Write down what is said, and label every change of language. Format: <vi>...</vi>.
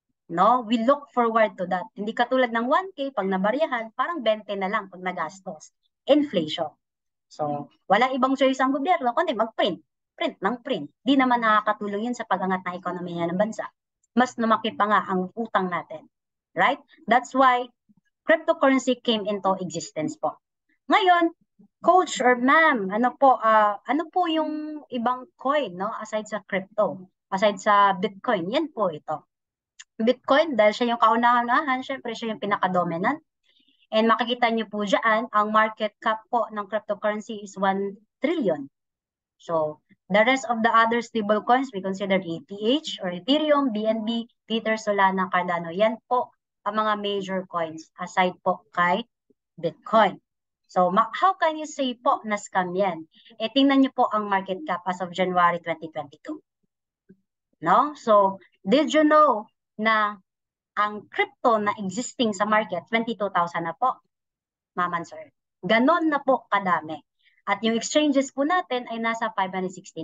<tl>No?</tl> <en>We look forward to that.</en> <tl>Hindi katulad ng 1K, pag nabaryahan, parang 20 na lang pag nagastos. Inflation. So, wala ibang choice ang gobyerno, kundi mag-print. Print ng print. Di naman nakakatulong yun sa pag-angat ng ekonomiya ng bansa. Mas lumaki pa nga ang utang natin.</tl> <en>Right? That's why cryptocurrency came into existence po.</en> <tl>Ngayon, coach or ma'am, ano po yung ibang coin, no? Aside sa crypto, aside sa Bitcoin, yan po ito. Bitcoin, dahil siya yung kaunahan, syempre siya yung pinaka-dominant. And makikita niyo po dyan, ang market cap po ng cryptocurrency is 1 trillion.</tl> <en>So, the rest of the other stable coins, we consider ETH or Ethereum, BNB, Tether, Solana, Cardano.</en> <tl>Yan po ang mga major coins aside po kay Bitcoin.</tl> <en>So, how can you say po</en> <tl>na scam yan? Tingnan niyo po ang market cap as of January 2022. No?</tl> <en>So, did you know</en> <tl>na ang crypto na existing sa market, 22,000 na po, ma'am and sir. Ganon na po kadami. At yung exchanges po natin ay nasa 569.</tl>